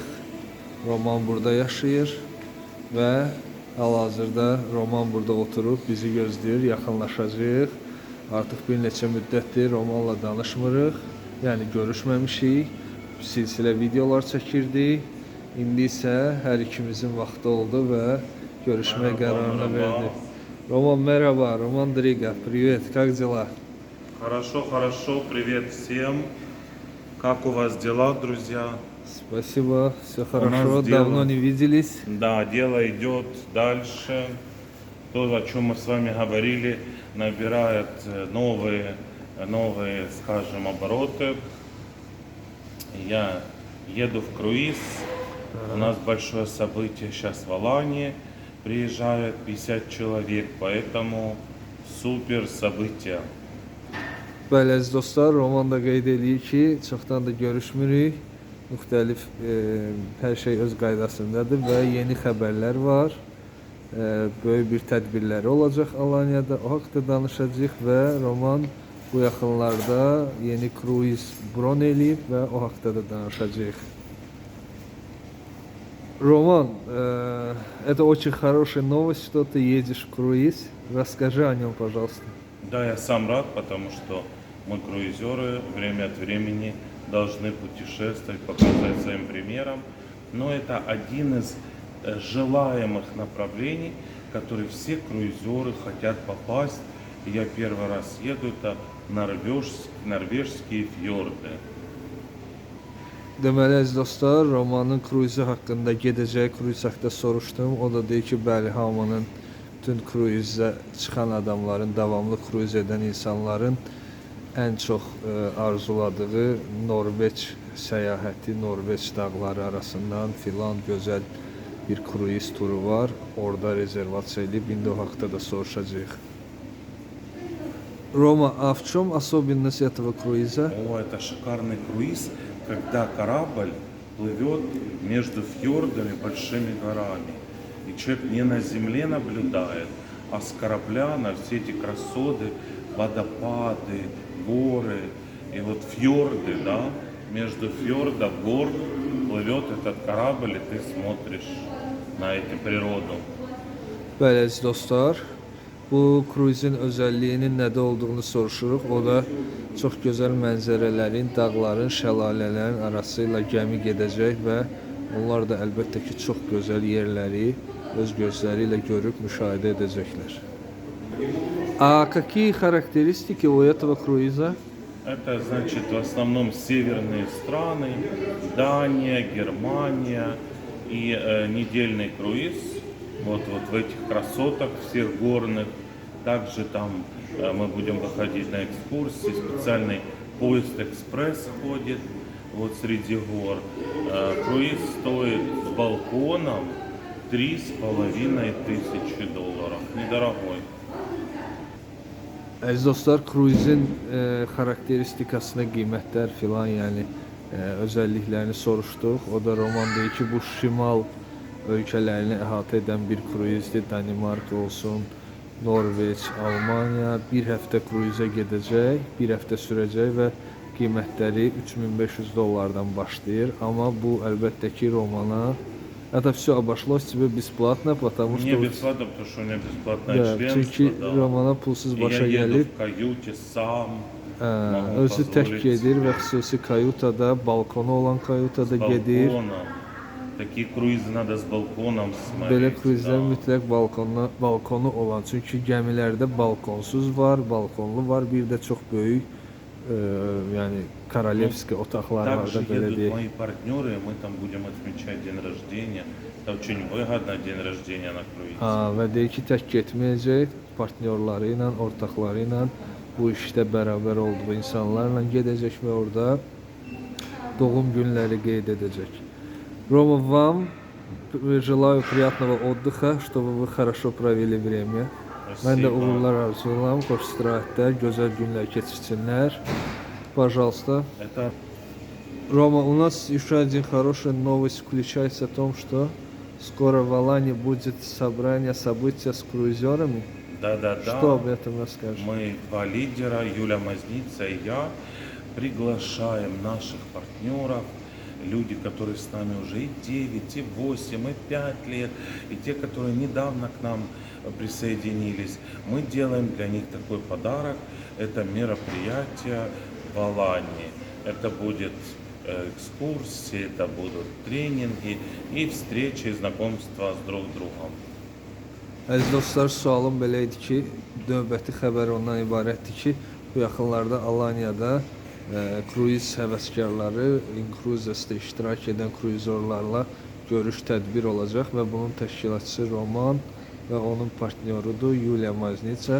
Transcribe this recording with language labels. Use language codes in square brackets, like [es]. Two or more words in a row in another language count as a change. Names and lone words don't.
[az] Roman burada yaşayır və hal-hazırda Roman burada oturub bizi gözləyir, yaxınlaşacağıq. Artıq bir neçə müddətdir Romanla danışmırıq, yəni görüşməmişik. Silsilə videolar çəkirdik. İndi isə hər ikimizin vaxtı oldu və görüşmək qərarına verdik. [ru] Roman, merhaba. Roman Дрига, привет. Как дела? Хорошо, хорошо. Привет всем. Как у вас дела, друзья? Спасибо, все хорошо. нас дело. Давно не виделись. Да, дело идет дальше. То, о чем мы с вами говорили, набирает новые, скажем, обороты. Я еду в круиз. У нас большое событие сейчас в Алании. Приезжает 50 человек, поэтому супер событие. [az] Bəli, əziz dostlar, Roman da qeyd edir ki, çoxdan da görüşmürük. Müxtəlif hər şey öz qaydasındadır və yeni xəbərlər var. Böyük bir tədbirləri olacaq Alaniyada. O haqda danışacağıq və Roman bu yaxınlarda yeni kruiz bron eləyib və o haqda da danışacağıq. [ru] Роман, это очень хорошая новость, что ты едешь в круиз. Расскажи о нем, пожалуйста. Да, я сам рад, потому что мы, круизеры, время от времени должны путешествовать, показать своим примером. Но это один из желаемых направлений, в которые все круизеры хотят попасть. И я первый раз еду, это норвежские фьорды. [az] Deməli, əziz dostlar, Romanın kruizi haqqında, gedəcəyi kruiz haqqında soruşdum. O da deyir ki, bəli, hamının, bütün kruizə çıxan adamların, davamlı kruiz edən insanların ən çox arzuladığı Norveç səyahəti, Norveç dağları arasından filan gözəl bir kruiz turu var. Orada rezervasiya edib, indi o haqda da soruşacağıq. [ru] Рома, а в чем особенность этого круиза? О, это шикарный круиз, когда корабль плывет между фьордами, большими горами. И человек не на земле наблюдает, а с корабля на все эти красоты, водопады, горы. И вот фьорды, да, между фьордов, гор плывет этот корабль, и ты смотришь на эту природу. [az] Bəli, əziz dostlar, bu kruizin özəlliyinin nədə olduğunu soruşuruq. O da çox gözəl mənzərələrin, dağların, şəlalələrin arası ilə gəmi gedəcək və onlar da əlbəttə ki, çox gözəl yerləri öz gözləri ilə görüb müşahidə edəcəklər. [ru] А какие характеристики у этого круиза? Это значит в основном северные страны, Дания, Германия и недельный круиз. Вот в этих красотах всех горных. Также там мы будем выходить на экскурсии. Специальный поезд экспресс ходит вот среди гор. Круиз стоит с балконом $3500. Недорогой. [az] Əziz dostlar, kruizin xarakteristikasına, qiymətlər filan, yəni özəlliklərini soruşduq. O da Roman deyir ki, bu şimal ölkələrini əhatə edən bir kruizdir. Danimarka olsun, Norveç, Almanya. Bir həftə kruizə gedəcək, bir həftə sürəcək və qiymətləri $3500 başlayır. Amma bu əlbəttə ki, [ru] Romana это все обошлось тебе бесплатно, потому что... Не бесплатно, потому что у меня бесплатное членство. [az] Çünki Romana pulsuz başa [ru] я еду [az] gəlib. [ru] в каюте сам. [az] Özü tək gedir və xüsusi kayutada, balkonu olan kayutada gedir. [ru] Такие круизы надо с балконом смотреть. [az] Belə kruizlər mütləq balkonu olan. Çünki gəmilərdə balkonsuz var, balkonlu var, bir də çox böyük yani королевский otaqlar var da belə deyək. [ru] Мои партнеры, мы там будем отмечать день рождения. Это очень выгодно день рождения на круизе. [az] Və deyir ki, tək getməyəcək, partnyorları ilə, ortaqları ilə, bu işdə bərabər olduğu insanlarla gedəcək və orada doğum günləri qeyd edəcək. [ru] Рома, вам желаю приятного отдыха, чтобы вы хорошо провели время. [az] Mən də uğurlar arzulayıram, xoş istirahətlər, gözəl günlər keçirsinlər. [ru] Пожалуйста. Рома, у нас еще один хорошая новость включается в том, что Скоро в Алании будет собрание события с круизерами. Да-да-да. Что об этом расскажешь? Мы два лидера, Юля Мазница и я, приглашаем наших партнеров, люди, которые с нами уже и 9, и 8, и 5 лет, и те, которые недавно к нам присоединились. Мы делаем для них такой подарок. Это мероприятие в Алании. Это будет экскурсии, это будут тренинги и встречи, и знакомства с друг другом. [az] Əziz dostlar, sualım belə idi ki, növbəti xəbər ondan ibarətdir ki, bu yaxınlarda Alanya'da kruiz həvəskarları Incruises'də iştirak edən kruizorlarla görüş tədbir olacaq və bunun təşkilatçısı Roman və onun partnyorudur Yulia Maznica.